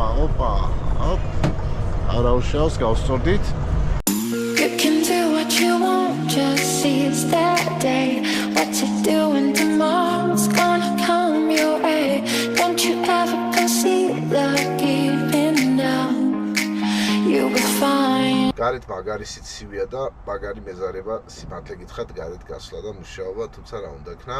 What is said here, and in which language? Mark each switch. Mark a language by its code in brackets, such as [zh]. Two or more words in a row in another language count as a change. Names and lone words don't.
[ka] ოპ. არა უშავს გავსწორდით. [en] You can do what you want, just seize that day. What you're doing tomorrow's gonna come your way. Don't you ever concede the giving down. You will find. [ka] გარეთ მაგარი სიცივია და მაგარი მეზარება სიმართლე გითხრათ გარეთ გასვლა და მუშაობა, თუმცა რა უნდა იქნა.